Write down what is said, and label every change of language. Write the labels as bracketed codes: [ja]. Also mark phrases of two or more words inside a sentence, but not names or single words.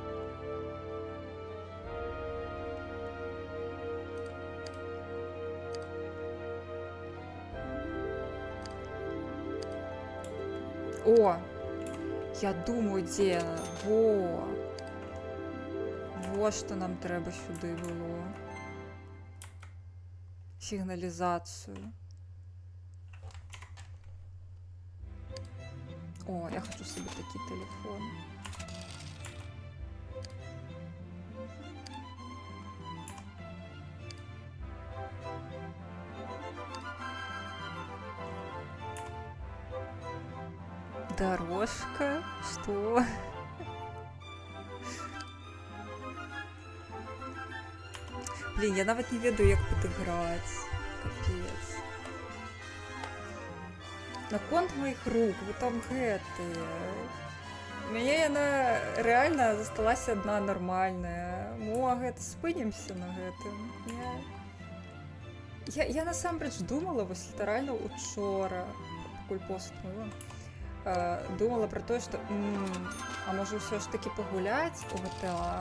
[be] О! Я думаю, дзе яна. Во што нам трэба сюды было. Сігналізацыю. [uk] О, я хочу собі такі телефон. [ru] Дорожка? Что? [be] Блин, я нават не ведаю, як падыграць. [ru] Капец. [be] Наконт моих рук, вы там гэтыя. Мяне яна рэальна засталася адна нармальная. Мо, гэта спынемся на гэтым. Я насамрэч думала, вось літаральна учора, пакуль пост мыла, думала про тое, што а можа ўсё ж такі пагуляць у GTA.